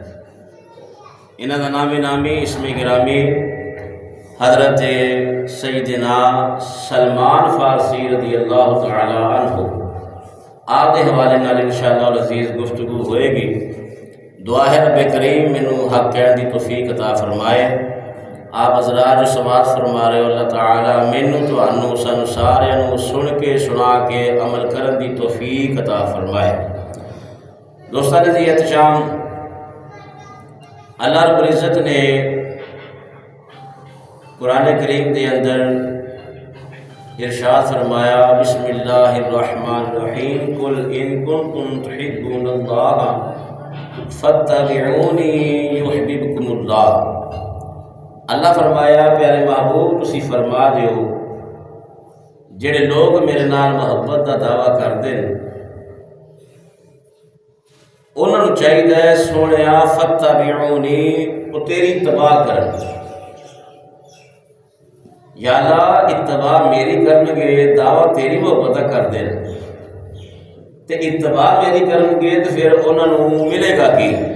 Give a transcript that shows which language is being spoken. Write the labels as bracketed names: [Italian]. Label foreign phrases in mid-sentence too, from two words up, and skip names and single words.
[Punjabi] انہوں کا نامی اسم گرامی حضرت سیدنا سلمان فارسی [Arabic] رضی اللہ تعالی عنہ، [Punjabi] آپ کے حوالے نال [Arabic] انشاءاللہ العزیز [Punjabi] گفتگو ہوئے گی۔ دعا ہے رب کریم مینوں حق کہن دی توفیق عطا فرمائے۔ [Urdu] آپ حضرات جو سماعت فرما رہے ہو، [Punjabi] اللہ تعالیٰ مینوں تانوں سانوں ساریاں سن کے سنا کے عمل کرن دی توفیق عطا فرمائے۔ دوستان عزیز احتشام، اللہ رب العزت نے قرآن کریم دے اندر ارشاد فرمایا، [Arabic] بسم اللہ الرحمن الرحیم، قل ان کنتم تحبون اللہ فاتبعونی یحببکم اللہ۔ [Punjabi] اللہ فرمایا پیارے محبوب تسی فرما دیو جڑے لوگ میرے نال محبت دا دعویٰ کردے انہوں نے چاہیے سونیا فاتبعونی، وہ تیری اتباع کرن۔ یا اللہ اتباع میری کرن گے، دعویٰ تیری محبت کر دیں تے اتباع میری کرن گے تو پھر انہوں نے ملے گا کی؟